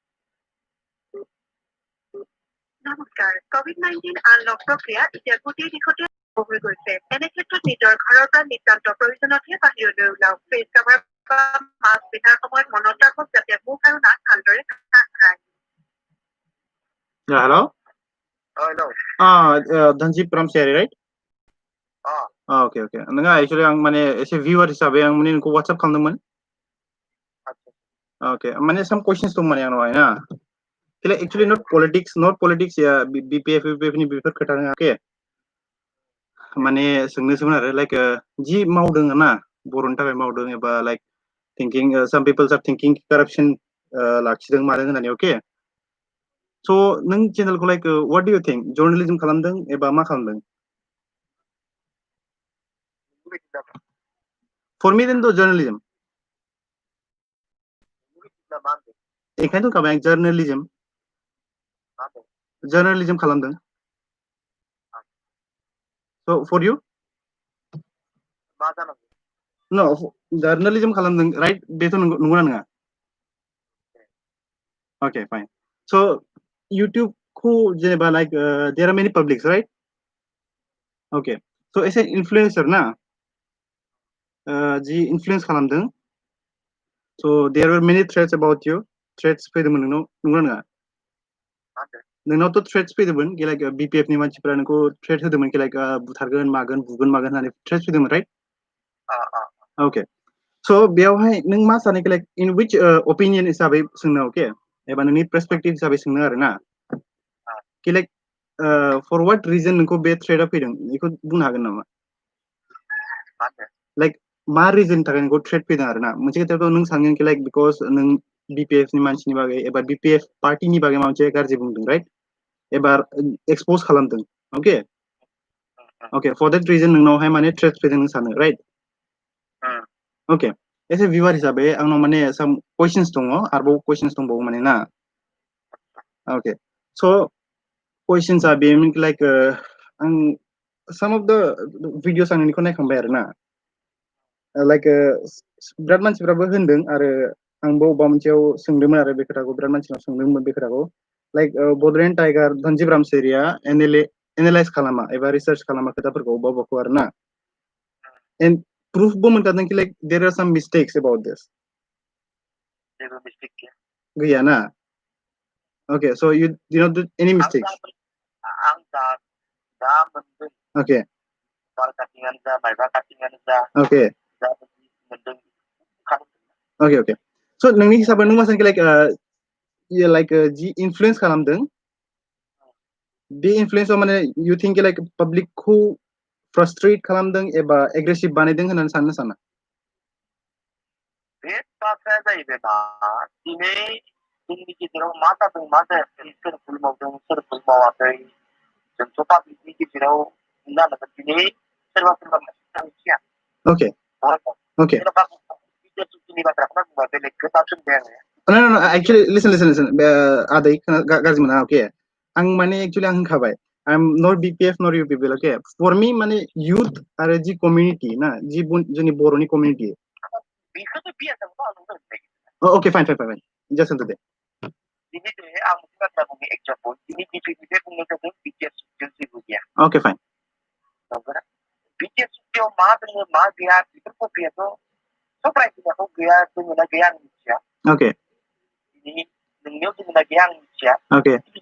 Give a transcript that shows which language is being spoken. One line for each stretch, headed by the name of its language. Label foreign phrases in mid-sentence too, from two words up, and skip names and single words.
Assamese: নমস্কাৰ COVID-19 আনলক প্ৰক্ৰিয়া এতিয়া গোটেই দিশতে হৈ গৈছে এনে ক্ষেত্ৰত নিজৰ ঘৰৰ পৰা নিতান্ত প্ৰয়োজনতহে বাহিৰলৈ ওলাওক ফেচ কভাৰ বা মাস্ক পিন্ধাৰ সময়ত মনত ৰাখক যাতে মুখ আৰু নাক ভালদৰে ঢাক খায়
English: hello hello Dhanjip from Seri right okay okay
Bodo: नोंहा actually आं माने एसे viewer हिसाबै आं माने नोंखौ WhatsApp खालामदोंमोन okay माने
English: some questions
Bodo: दं माने आंनावहाय ना
English: actually not politics
Bodo: या BPF नि बेफोर खोथा नङा okay माने सोंनोसोमोन आरो like जि मावदों ना बर'नि थाखाय मावदों एबा
English: like thinking some people are thinking corruption
Bodo: लाखिदों मादों होननानै
English: okay so
Bodo: नों चेनेलखौ
English: like what do you think journalism
Bodo: खालामदों एबा मा खालामदों
English: for me then the journalism
Bodo: एखायनोथ' खाबाय
English: journalism खालामदों so for you no journalism खालामदों right
Bodo: बेथ' नंगौना नङा
English: okay fine so YouTube
Bodo: को जेनेबा
English: like there are many publics right okay so as an influencer
Bodo: ना जी
English: influence खालामदों so there were many threats about you
Bodo: threats फैदोंमोन नोंनाव नंगौना नङा नोंनावथ' threats फैदोंमोन like BPF नि मानसिफोरा नोंखौ threat होदोंमोन like बुथारगोन मागोन बुगोन मागोन होननानै threats फैदोंमोन
English: right okay so
Bodo: बेयावहाय नों मा सानो
English: like in which opinion
Bodo: हिसाबै सोंनो okay एबा नोंनि perspective हिसाबै सोंनो आरो ना
English: like for what reason
Bodo: नोंखौ बे threat फैदों बेखौ बुंनो हागोन नामा like मा reason थाखाय नोंखौ threat फैदों आरो ना मोनसे खोथायाथ' नों सानगोन
English: like because
Bodo: नों BPF नि मानसिनि बागै एबा BPF पार्टीनि बागै माबा मोनसे गाज्रि बुंदों right एबा expose खालामदों
English: okay okay for that reason
Bodo: नोंनावहाय माने threat फैदों नों सानो
English: right okay
Bodo: एसे viewer हिसाबै आंनाव माने
English: some questions
Bodo: दङ आरोबाव questions दंबावो माने ना
English: okay so questions are being like some of the videos
Bodo: आं नोंनिखौ नायखांबाय आरो ना like बिराद मानसिफ्राबो होनदों आरो आंबो अबेबा मोनसेयाव सोंदोंमोन आरो बे खोथाखौ बिराद मानसिनाव सोंदोंमोन बे खोथाखौ like Bodoland टाइगार धनजिब रामसेरिया एनालाइज खालामा एबा रिसार्च खालामा खोथाफोरखौ अबेबाखौ आरो ना
English: and proof
Bodo: बो मोनखादों कि
English: like there are some mistakes about this
Bodo: गैया ना
English: okay so you not do any mistakes okay okay okay okay so
Bodo: नोंनि हिसाबै नों मा सानखो like जि influence खालामदों बे influence माने
English: you think like public
Bodo: खौ frustrate खालामदों एबा aggressive बानायदों होननानै साननो साना बे बाथ्राया जाहैबायना दिनै जोंनि गेजेराव मा जादों मा जायाखै सोर भुल मावदों सोर भुल मावाखै जोंथ' पाब्लिकनि गेजेराव जानांगोन दिनै सोरबा सोरबा मानसिफ्रा मिथिया
English: okay okay no no no actually listen
Bodo: आदै गाज्रि मोना
English: okay आं माने actually
Bodo: आं होनखाबाय
English: I'm not BPF nor you people okay for me माने youth
Bodo: आरो जि
English: community
Bodo: ना जि जोंनि बर'नि
English: community oh okay fine just into that okay fine okay Okay.